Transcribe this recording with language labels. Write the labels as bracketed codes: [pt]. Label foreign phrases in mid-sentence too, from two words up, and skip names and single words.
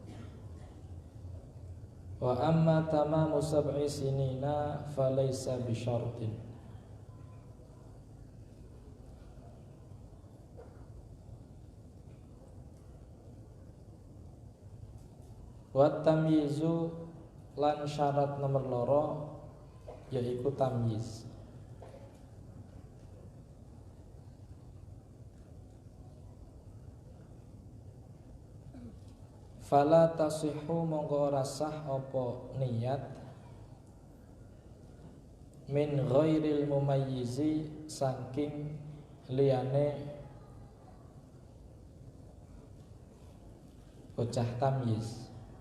[ar] وأما تمام سبع سنين فليس بشرط. وتمييز [jv] lan syarat nomor loro yaiku tamyiz. [ar] فلا تصح [jv] mongko ora sah apa niat [ar] من غير المميز [jv] saking liyane bocah tamyiz,